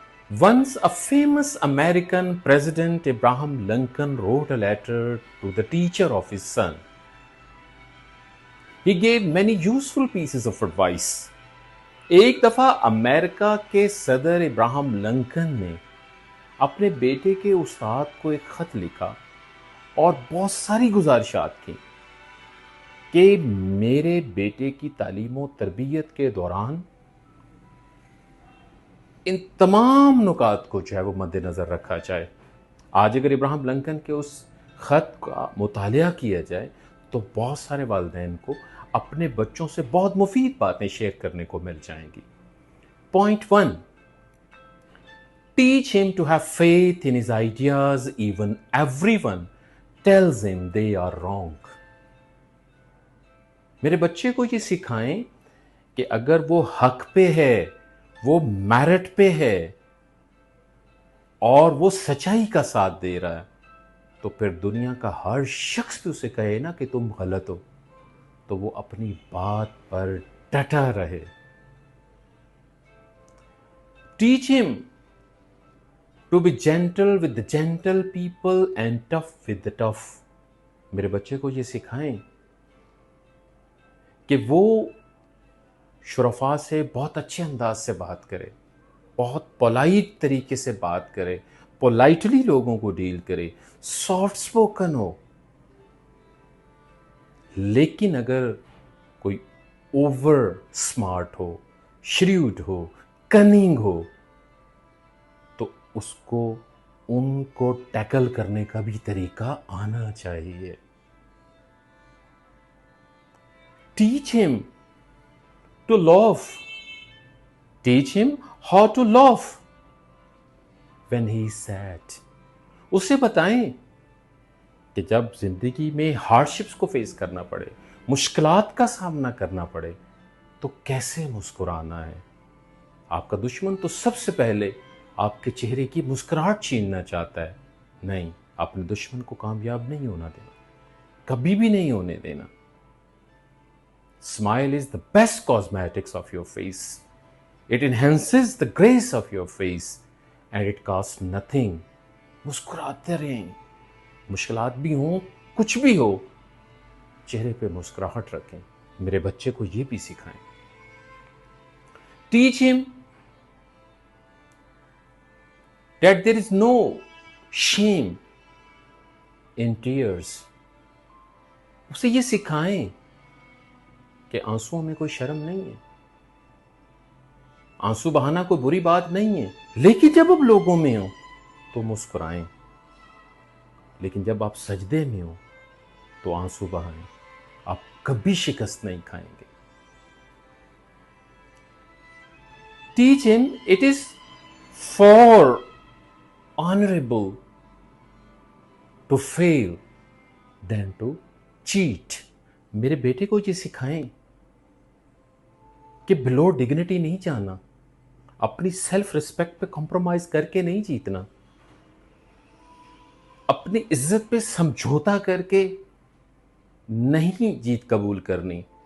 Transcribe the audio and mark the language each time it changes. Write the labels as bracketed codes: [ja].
[en] Once a famous American president, Abraham Lincoln, wrote a letter to the teacher of his son. He gave many useful pieces of advice. [ur] ایک دفعہ امریکہ کے صدر Abraham Lincoln نے اپنے بیٹے کے استاد کو ایک خط لکھا اور بہت ساری گزارشات کی کہ میرے بیٹے کی تعلیم و تربیت کے دوران ان تمام نکات کو جو ہے وہ مد نظر رکھا جائے. آج اگر ابراہم لنکن کے اس خط کا مطالعہ کیا جائے تو بہت سارے والدین کو اپنے بچوں سے بہت مفید باتیں شیئر کرنے کو مل جائیں گی. [en] Point 1. Teach him to have faith in his ideas even everyone tells him they are wrong. [ur] میرے بچے کو یہ سکھائیں کہ اگر وہ حق پہ ہے، وہ میرٹ پہ ہے اور وہ سچائی کا ساتھ دے رہا ہے تو پھر دنیا کا ہر شخص بھی اسے کہے نا کہ تم غلط ہو تو وہ اپنی بات پر ڈٹا رہے. [en] Teach him to be gentle with the gentle people and tough with the tough. [ur] میرے بچے کو یہ سکھائیں کہ وہ شرفاء سے بہت اچھے انداز سے بات کرے، بہت پولائٹ طریقے سے بات کرے، پولائٹلی لوگوں کو ڈیل کرے، سافٹ سپوکن ہو. لیکن اگر کوئی اوور سمارٹ ہو، شریوڈ ہو، کننگ ہو تو اس کو ان کو ٹیکل کرنے کا بھی طریقہ آنا چاہیے. [en] Teach him to laugh. Teach him how to laugh when he is sad. [ur] اسے بتائیں کہ جب زندگی میں ہارڈشپس کو فیس کرنا پڑے، مشکلات کا سامنا کرنا پڑے تو کیسے مسکرانا ہے. آپ کا دشمن تو سب سے پہلے آپ کے چہرے کی مسکراہٹ چھیننا چاہتا ہے. نہیں، اپنے دشمن کو کامیاب نہیں ہونا دینا، کبھی بھی نہیں ہونے دینا. [en] Smile is the best cosmetics of your face. It enhances the grace of your face and it costs nothing. [ur] مسکراتے رہیں، مشکلات بھی ہوں، کچھ بھی ہو، چہرے پہ مسکراہٹ رکھیں. میرے بچے کو یہ بھی سکھائیں. [en] Teach him that there is no shame in tears. [ur] اسے یہ سکھائیں کہ آنسوؤں میں کوئی شرم نہیں ہے، آنسو بہانا کوئی بری بات نہیں ہے. لیکن جب آپ لوگوں میں ہوں تو مسکرائیں، لیکن جب آپ سجدے میں ہوں تو آنسو بہائیں. آپ کبھی شکست نہیں کھائیں گے. [en] Teach him it is far honorable to fail than to cheat. [ur] میرے بیٹے کو یہ سکھائیں کہ بلو ڈگنیٹی نہیں جانا، اپنی سیلف ریسپیکٹ پہ کمپرومائز کر کے نہیں جیتنا، اپنی عزت پہ سمجھوتا کر کے نہیں جیت قبول کرنی.